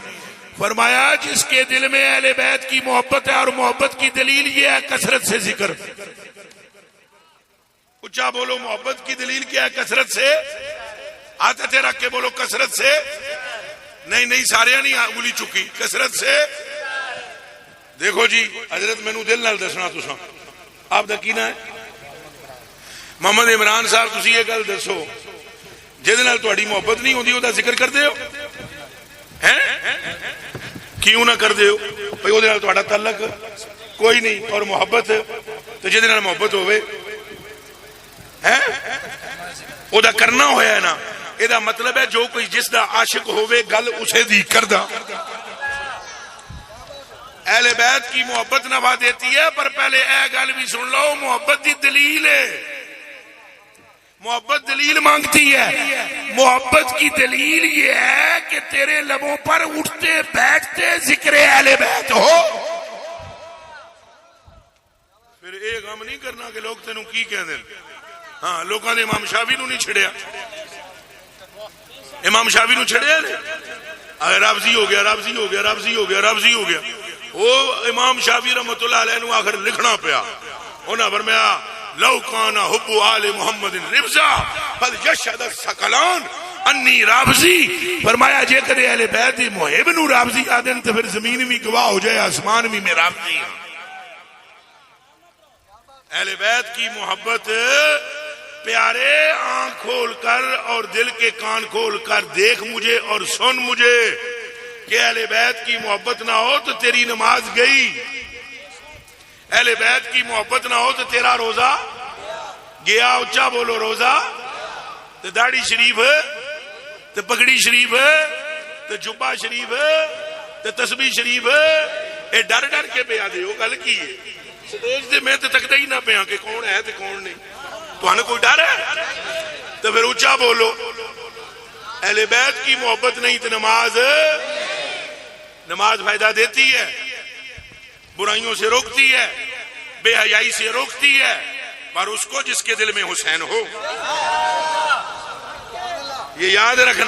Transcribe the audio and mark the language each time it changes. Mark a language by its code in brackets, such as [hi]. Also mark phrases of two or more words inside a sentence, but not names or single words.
[ur] فرمایا جس کے دل میں اہل بیت کی محبت ہے اور محبت کی دلیل یہ ہے کثرت سے ذکر. اچھا بولو محبت کی دلیل کیا ہے؟ کثرت سے. ہاتھ تے رکھ کے بولو کثرت سے. [pa] نہیں سارے نہیں انگلی چکی. [ur] کثرت سے. [pa] دیکھو جی حضرت مینوں دل نال دسنا تساں آپ دا کینا ہے محمد عمران صاحب تسی یہ گل دسو جہدے نال تہاڈی محبت نہیں ہوندی اودہ ذکر کردے ہو ہیں کیوں نہ کردے ہو بھئی اودے نال تہاڈا تعلق کوئی نہیں اور محبت تے جہدے نال محبت ہوے ہیں اودہ کرنا ہویا ہے نا. ادا مطلب ہے جو کوئی جس دا عاشق ہوے گل اسے دی کردا. [ur] اہل بیت کی محبت نفع دیتی ہے پر پہلے [pa] اے گل بھی سن لو محبت دی دلیل ہے. [ur] محبت دلیل مانگتی ہے. محبت کی دلیل یہ ہے کہ تیرے لبوں پر اٹھتے بیٹھتے ذکر اہل بیت ہو. پھر یہ غم نہیں کرنا کہ لوگ [pa] تینوں کی کہہ دیں. ہاں لوگوں نے امام شافعی نو نہیں چھڑیا. امام شافعی نو چھڑیا نے رابضی ہو گیا رابضی ہو گیا رابضی ہو گیا رابضی ہو گیا. وہ امام شافعی [ar] رحمۃ اللہ علیہ [pa] نو آخر لکھنا پیا. انہاں فرمایا [ar] لو کان حب آل محمد ربزا فلیشهد الثقلان انی رابضی. [pa] فرمایا جے کدے اہل بیت دی محب نو رابضی آدن تو پھر زمین بھی گواہ ہو جائے آسمان بھی میں رابضی ہوں. [ur] اہل بیت کی محبت پیارے آنکھ کھول کر اور دل کے کان کھول کر دیکھ مجھے اور سن مجھے کہ اہل بیت کی محبت نہ ہو تو تیری نماز گئی. اہل بیت کی محبت نہ ہو تو تیرا روزہ گیا. اچھا بولو روزہ تو داڑھی شریف تو پگڑی شریف تو جبہ شریف تو تسبیح شریف [pa] اے ڈر ڈر کے پیا دے. وہ گل کی ہے سٹیج تے میں تے تکدا ہی نہ پیا کہ کون ہے تے کون نہیں. [ur] تو کوئی ڈر ہے تو پھر اچھا بولو. اہل بیت کی محبت نہیں تو نماز فائدہ دیتی ہے برائیوں سے روکتی ہے بے حیائی سے روکتی ہے، پر اس کو جس کے دل میں حسین ہو، یہ یاد رکھنا.